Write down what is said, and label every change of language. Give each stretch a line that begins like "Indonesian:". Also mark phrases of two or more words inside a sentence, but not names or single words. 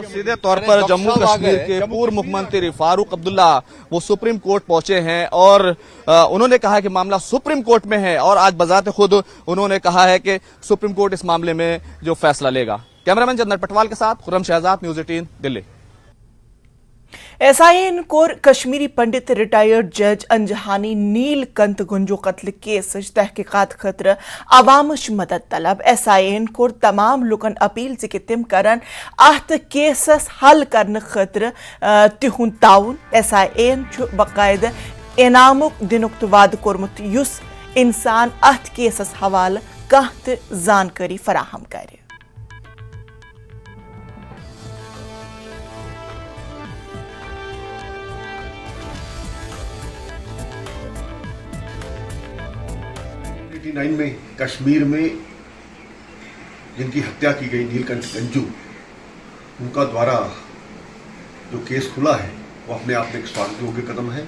Hindi: सीधे तौर पर जम्मू कश्मीर के पूर्व मुख्यमंत्री फारूक अब्दुल्ला वो सुप्रीम कोर्ट पहुंचे हैं और उन्होंने कहा कि मामला सुप्रीम कोर्ट में है और आज बजाते खुद उन्होंने कहा है कि सुप्रीम कोर्ट इस मामले में जो फैसला लेगा। कैमरामैन चंदन पटवाल के साथ खुर्रम शहजाद, न्यूज़ 18 दिल्ली।
Kashmiri: SIN कोर कश्मीरी पंडित
English: retired judge
Kashmiri: अंजहानी नीलकंठ गुंजो कत्ल केस तहकीकात खतर अवामश मदद तलब। SIN कोर तमाम लुकन अपील कि तिम करन अत केसस हल करने खतर तिहुंद ताउन। SIN बाकायद इनामुक दिनुक वाद कोरमुत युस इंसान अत केसस हवाल कह जानकारी फराहम करे।
Hindi: में कश्मीर में जिनकी हत्या की गई नीलकंठ गंजू, उनका द्वारा जो केस खुला है वो अपने आप में एक स्वागत योग्य कदम है।